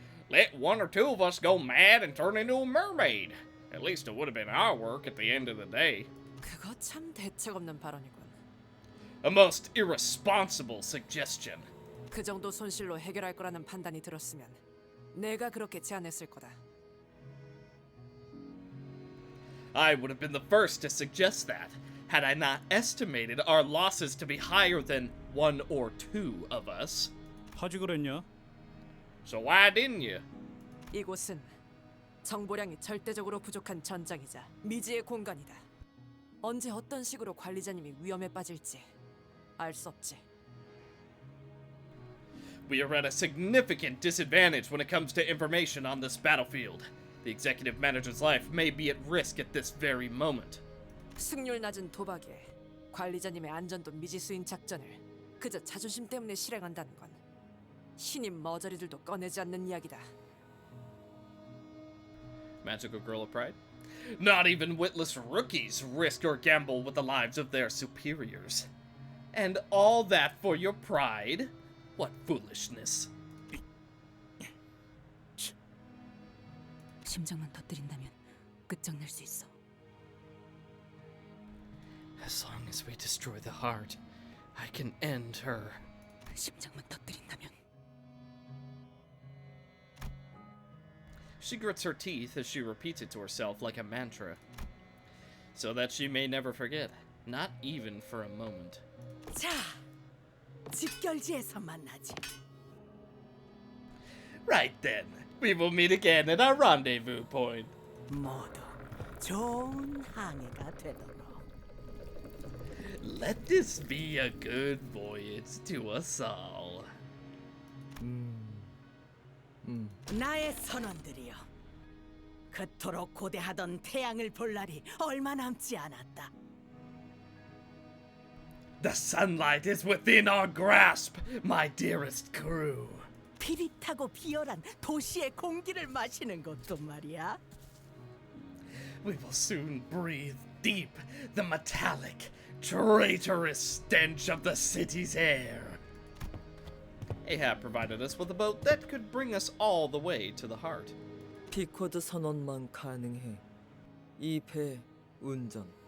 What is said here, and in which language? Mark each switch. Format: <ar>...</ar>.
<en>Let one or two of us go mad and turn into a mermaid. At least it would have been our work at the end of the day.</en> <ko>그거 참 대책 없는 발언이군.</ko> <en>A most irresponsible suggestion.</en> <ko>그 정도 손실로 해결할 거라는 판단이 들었으면 내가 그렇게 제안했을 거다.</ko> <en>I would have been the first to suggest that, had I not estimated our losses to be higher than one or two of us.</en> <ko>하지 그랬냐?</ko> <en>So why didn't you?</en> <ko>이곳은 정보량이 절대적으로 부족한 전장이자 미지의 공간이다. 언제 어떤 식으로 관리자님이 위험에 빠질지 알 수 없지.</ko> <en>We are at a significant disadvantage when it comes to information on this battlefield. The executive manager's life may be at risk at this very moment.</en> <ko>승률 낮은 도박에 관리자님의 안전도 미지수인 작전을 그저 자존심 때문에 실행한다는 건 신임 머저리들도 꺼내지 않는 이야기다.</ko> <en>Magical Girl of Pride? Not even witless rookies risk or gamble with the lives of their superiors. And all that for your pride? What foolishness.</en> <ko>심장만 터뜨린다면 끝장낼 수 있어.</ko> <en>As long as we destroy the heart, I can end her.</en> <ko>심장만 터뜨린다면.</ko> <en>She grits her teeth as she repeats it to herself like a mantra, so that she may never forget, not even for a moment.</en> <ko>자, 집결지에서 만나지.</ko> <en>Right then, we will meet again at our rendezvous point.</en> <ko>모두 좋은 항해가 되도록.</ko> <en>Let this be a good voyage to us all.</en> <ko>나의 선원들이여, 그토록 고대하던 태양을 볼 날이 얼마 남지 않았다.</ko> <en>The sunlight is within our grasp, my dearest crew.</en> <ko>비릿하고 비열한 도시의 공기를 마시는 것도 말이야.</ko> <en>We will soon breathe deep the metallic, traitorous stench of the city's air. Ahab provided us with a boat that could bring us all the way to the heart.</en> <ko>피쿼드 선원만 가능해. 이 배 운전.</ko>